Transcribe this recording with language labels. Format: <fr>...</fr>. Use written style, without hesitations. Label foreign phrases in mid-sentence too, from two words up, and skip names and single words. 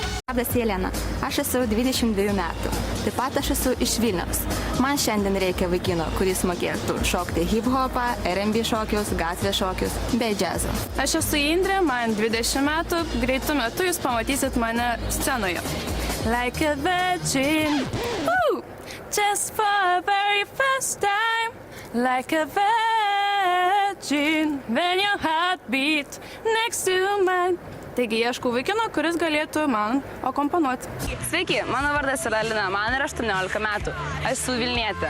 <lt>Labas Jelena, aš esu 22 metų. Taip pat aš esu iš Vilniaus. Man šiandien reikia vaikino, kuris mokėtų šokti hip-hopą, R&B šokius, gatvės šokius bei džiazą. Aš esu Indrė, man 20 metų, greitų metų jūs pamatysit mane scenoje.</lt> <en>Like a virgin, ooh, just for a very first time. Like a virgin, when your heart beat next to mine.</en> <lt>Taigi ieškau vaikino, kuris galėtų man akomponuoti. Sveiki, mano vardas yra Lina, man yra 18 metų. Aš esu Vilnietė.</lt>